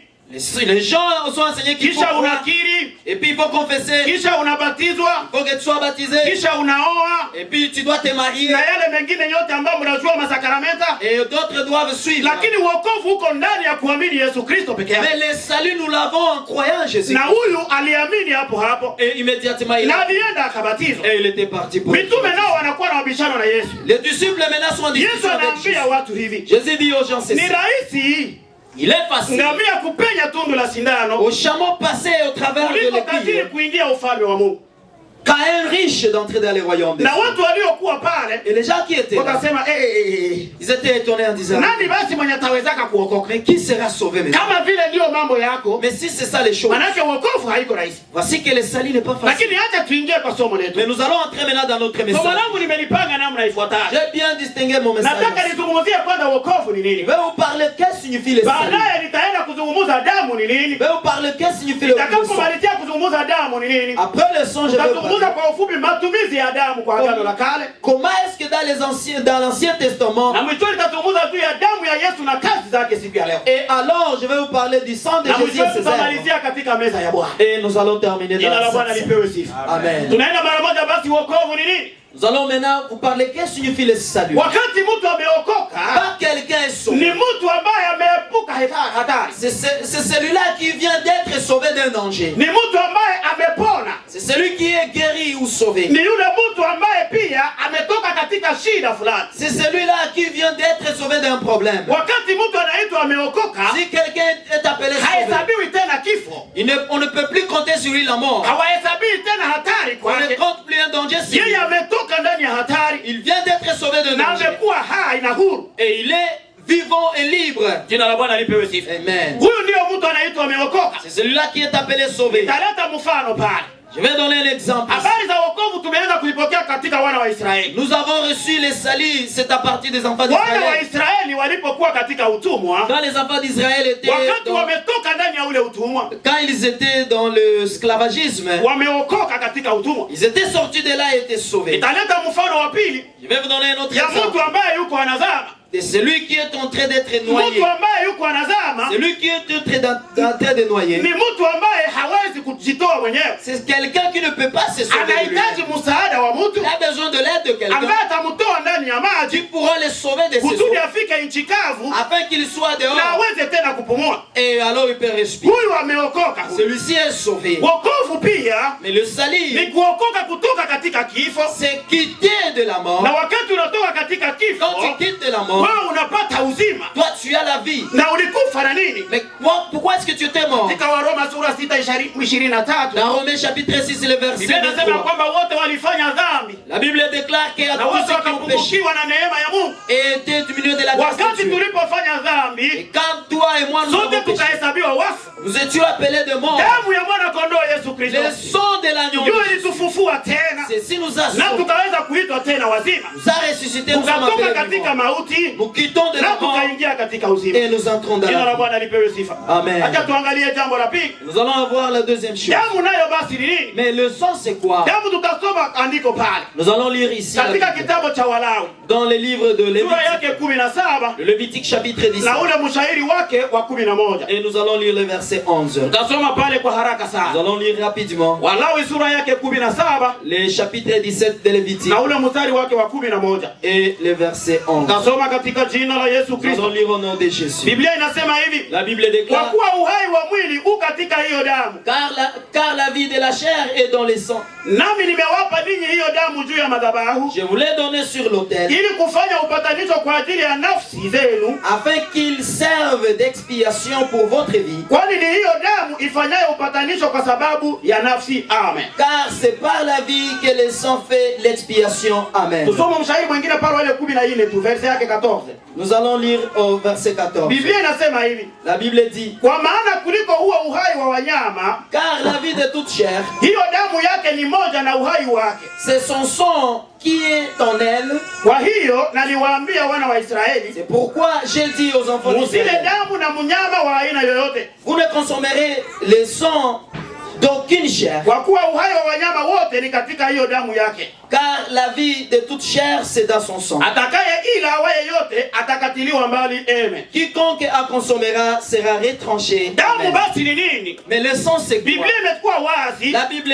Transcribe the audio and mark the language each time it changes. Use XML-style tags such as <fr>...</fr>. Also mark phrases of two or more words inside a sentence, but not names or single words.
<fr>Les gens sont enseignés qu'il faut</fr> <sw>kisha</sw> <fr>croire,</fr> <sw>unakiri,</sw> <fr>et puis il faut confesser, il</fr> <sw>kisha unabatizwa,</sw> <fr>faut que tu sois baptisé,</fr> <sw>kisha unaoa</sw> <fr>et puis tu dois te marier,</fr> <sw>na yale mengine yote ambayo mnajua masakramenta.</sw> <fr>et d'autres doivent suivre.</fr> <sw>Lakini wokovu uko ndani ya kuamini Yesu Kristo peke yake.</sw> <fr>Mais le salut, nous l'avons en croyant en Jésus.</fr> <sw>Na huyu aliamini hapo hapo</sw> <fr>Et immédiatement, il</fr> <sw>na alienda akabatizwa.</sw> <fr>et il était parti pour être</fr> <sw>Mitume</sw> <fr>baptisé.</fr> <sw>nao wanakuwa na mabishano na Yesu.</sw> <fr>Les disciples maintenant sont en Yesu discussion avec Jésus.</fr> <sw>anaambia watu hivi,</sw> <fr>Jésus dit aux gens, c'est ni ça. rahisi Il est facile</fr> <sw>ngamia kupenya tundu la sindano</sw> <fr>au chameau passer au travers de</fr> <sw>kuliko tajiri</sw> <fr>l'aiguille</fr> <sw>kuingia ufalme wa Mungu.</sw> <fr>qu'à un riche d'entrer dans les royaumes des Na cieux.</fr> <sw>watu waliokuwa pale</sw> <fr>Et les gens qui étaient là,</fr> <sw>wakasema</sw> <fr>ils étaient étonnés en disant,</fr> <sw>nani basi mwenye atawezaka kuokoka?</sw> <fr>mais qui sera sauvé maintenant?</fr> <sw>Kama vile ndio mambo yako,</sw> <fr>Mais si c'est ça les choses,</fr> <sw>manake wokovu haiko rahisi.</sw> <fr>voici que le salut n'est pas facile.</fr> <sw>Lakini acha tuingie kwa somo letu.</sw> <fr>Mais nous allons entrer maintenant dans notre Somo message.</fr> <sw>langu nimelipanga namna ifuatayo.</sw> <fr>J'ai bien distingué mon message.</fr> <sw>Nataka nizungumzie kwanza wokovu ni</sw> <fr>Je nini. vais vous parler qu'est-ce que signifie le salut.</fr> <sw>Baadaye nitaenda kuzungumza damu ni nini.</sw> <fr>Je vais vous parler qu'est-ce que signifie le sang.</fr> <sw>Nitakapomalizia kuzungumza damu ni nini,</sw> <fr>Après le sang, je vais vous tutazungumza parler.</fr> <sw>kwa ufupi matumizi ya damu kwa Agano la Kale,</sw> <fr>Comment est-ce que dans l'Ancien Testament,</fr> <sw>na mwishoni tutazungumza juu ya damu ya Yesu na kazi zake siku ya leo,</sw> <fr>et alors je vais vous parler du sang de na Jésus mwishoni et ses œuvres.</fr> <sw>tutamalizia katika meza ya Bwana.</sw> <fr>Et nous allons terminer</fr> <sw>Jina la dans Bwana cette lipewe sifa. Amen. Tunaenda mara moja basi, wokovu ni nini?</sw> <fr>Nous allons maintenant vous parler qu'est-ce que signifie le salut.</fr> <sw>Wakati mtu ameokoka</sw> <fr>Quand quelqu'un est sauvé,</fr> <sw>ni mtu ambaye ameepuka hatari,</sw> <fr>c'est celui-là qui vient d'être sauvé d'un danger.</fr> <sw>ni mtu ambaye amepona,</sw> <fr>C'est celui qui est guéri ou sauvé.</fr> <sw>ni yule mtu ambaye pia ametoka katika shida fulani.</sw> <fr>C'est celui-là qui vient d'être sauvé d'un problème.</fr> <sw>Wakati mtu anaitwa ameokoka,</sw> <fr>Si quelqu'un est appelé sauvé,</fr> <sw>hahesabiwi tena kifo,</sw> <fr>on ne peut plus compter sur lui la mort.</fr> <sw>hawahesabii tena hatari</sw> <fr>On ne kwake. compte plus un danger sur lui.</fr> <sw>Yeye ametoka ndani ya hatari</sw> <fr>Il vient d'être sauvé d'un na danger.</fr> <sw>amekuwa hai na huru.</sw> <fr>Et il est vivant et libre.</fr> <sw>Jina la Bwana lipewe sifa. Amen. Huyu ndio mtu anaitwa ameokoka.</sw> <fr>C'est celui-là qui est appelé sauvé.</fr> <sw>Nitaleta mfano pale.</sw> <fr>Je vais donner un exemple.</fr> <sw>Habari za wokovu tumeanza kuipokea katika wana wa Israeli.</sw> <fr>Nous avons reçu les saluts, c'est à partir des enfants</fr> <sw>Wana wa</sw> <fr>d'Israël.</fr> <sw>Israeli walipokuwa katika utumwa,</sw> <fr>Quand les enfants d'Israël étaient</fr> <sw>wakati wametoka ndani ya ule utumwa,</sw> <fr>quand ils étaient dans l'esclavagisme,</fr> <sw>wameokoka katika utumwa.</sw> <fr>ils étaient sortis de là et étaient sauvés.</fr> <sw>Nitaleta mfano wa pili</sw> <fr>Je vais vous donner un autre ya exemple.</fr> <sw>mtu ambaye yuko anazama.</sw> <fr>De celui qui est en train d'être noyé.</fr> <sw>Mtu ambaye yuko anazama</sw> <fr>Celui qui est en train de noyer.</fr> <sw>ni mtu ambaye hawezi kujitoa mwenyewe.</sw> <fr>C'est quelqu'un qui ne peut pas se sauver.</fr> <sw>Anahitaji msaada wa mtu</sw> <fr>Il a besoin de l'aide de quelqu'un</fr> <sw>ambaye atamtoa ndani ya</sw> <fr>qui maji pourra le sauver de ses eaux</fr> <sw>kusudi afike nchi kavu</sw> <fr>afin qu'il soit na dehors</fr> <sw>aweze tena kupumua.</sw> <fr>et alors il peut respirer.</fr> <sw>Huyu ameokoka.</sw> <fr>Celui-ci est sauvé.</fr> <sw>Wokovu pia</sw> <fr>Mais le ni salut,</fr> <sw>kuokoka kutoka katika kifo,</sw> <fr>c'est quitter de la mort.</fr> <sw>na wakati unatoka katika kifo</sw> <fr>Quand tu quittes de la mort,</fr> <sw>wewe unapata uzima.</sw> <fr>toi tu as la vie.</fr> <sw>Na ulikufa na nini?</sw> <fr>Mais pourquoi est-ce que tu étais mort?</fr> <sw>Katika Waroma sura 6:23</sw> <fr>Dans Romains chapitre 6, le verset</fr> <sw>Biblia inasema</sw> <fr>23,</fr> <sw>kwamba wote walifanya dhambi</sw> <fr>la Bible déclare qu'à na tous wote ceux qui ont péché</fr> <sw>wakapungukiwa na neema ya Mungu.</sw> <fr>et été diminués de la grâce de Wakati Dieu. tulipofanya Et dhambi, quand toi et moi, nous sote avons péché.</fr> <sw>tukahesabiwa wafu.</sw> <fr>Nous étions appelés de mort.</fr> <sw>Damu ya mwana kondoo Yesu Kristo</sw> <fr>Le sang de l'agneau.</fr> <sw>ndio ilitufufua tena,</sw> <fr>Ceci nous a na sauvés.</fr> <sw>tukaweza kuitwa tena wazima,</sw> <fr>Nous a ressuscités. Nous sommes tukatoka appelés katika vivants. mauti Nous quittons de na la mort</fr> <sw>tukaingia katika uzima.</sw> <fr>et nous entrons dans</fr> <sw>Jina la</sw> <fr>la vie.</fr> <sw>Bwana lipewe sifa. Amen. Acha tuangalie jambo la pili.</sw> <fr>Nous allons voir la deuxième chose.</fr> <sw>Damu nayo basi ni nini?</sw> <fr>Mais le sang, c'est quoi?</fr> <sw>Damu tutasoma andiko pale</sw> <fr>Nous allons lire ici la katika Bible.</fr> <sw>kitabu cha Walawi</sw> <fr>Dans les livres de sura Lévitique, yake 17 le Lévitique chapitre 17.</fr> <sw>na ule mshairi wake wa 11.</sw> <fr>Et nous allons lire le verset 11.</fr> <sw>Tutasoma pale kwa haraka</sw> <fr>Nous sana. allons lire rapidement</fr> <sw>Walawi sura yake 17</sw> <fr>les chapitres 17 de Lévitique</fr> <sw>na ule mstari wake wa 11.</sw> <fr>et le verset 11.</fr> <sw>Tutasoma katika jina la Yesu</sw> <fr>Nous allons Kristo. lire au nom de Jésus.</fr> <sw>Biblia inasema hivi:</sw> <fr>La Bible kwa déclare,</fr> <sw>kuwa uhai wa mwili u katika hiyo damu,</sw> <fr>car la vie de la chair est dans les sangs.</fr> <sw>nami nimewapa ninyi hiyo damu juu ya madhabahu,</sw> <fr>Je vous l'ai donné sur l'autel,</fr> <sw>ili kufanya upatanisho kwa ajili ya nafsi zenu,</sw> <fr>afin qu'il serve d'expiation pour votre vie.</fr> <sw>kwani ni hiyo damu ifanyayo upatanisho kwa sababu ya nafsi. Amen.</sw> <fr>Car c'est par la vie que le sang fait l'expiation. Amen.</fr> <sw>Tusome mshairi mwingine pale wale 14 tu verse yake 14.</sw> <fr>Nous allons lire au verset 14.</fr> <sw>Biblia inasema hivi:</sw> <fr>La Bible dit,</fr> <sw>kwa maana kuliko huo uhai wa wanyama,</sw> <fr>car la vie de toute chair,</fr> <sw>hiyo damu yake ni moja na uhai wake.</sw> <fr>c'est son sang qui est en elle.</fr> <sw>Kwa hiyo naliwaambia wana wa Israeli,</sw> <fr>C'est pourquoi j'ai dit aux enfants musile d'Israël,</fr> <sw>damu na mnyama wa aina yoyote,</sw> <fr>vous ne consommerez le sang d'aucune chair,</fr> <sw>kwa kuwa uhai wa wanyama wote ni katika hiyo damu yake.</sw> <fr>car la vie de toute chair, c'est dans son sang.</fr> <sw>Atakaye ila awaye yote atakatiliwa mbali. Amen.</sw> <fr>Quiconque en consommera sera retranché.</fr> <sw>Damu Amen. basi ni nini?</sw> <fr>Mais le sang, c'est quoi?</fr> <sw>Biblia imekuwa wazi</sw> <fr>La Bible est</fr>